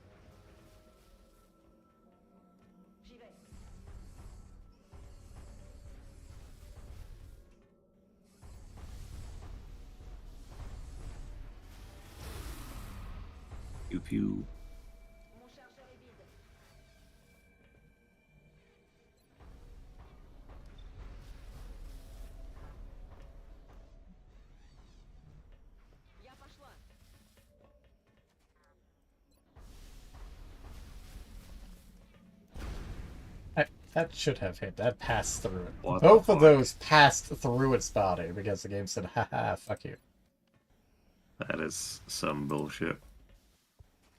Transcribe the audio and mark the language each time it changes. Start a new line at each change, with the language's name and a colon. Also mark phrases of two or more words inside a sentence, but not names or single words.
French: J'y vais. Pew pew. Mon chargeur est vide.
Russian: Я пошла.
English: That should have hit. That passed through it. What Both the of fuck? those passed through its body because the game said, haha, fuck you. That is some bullshit.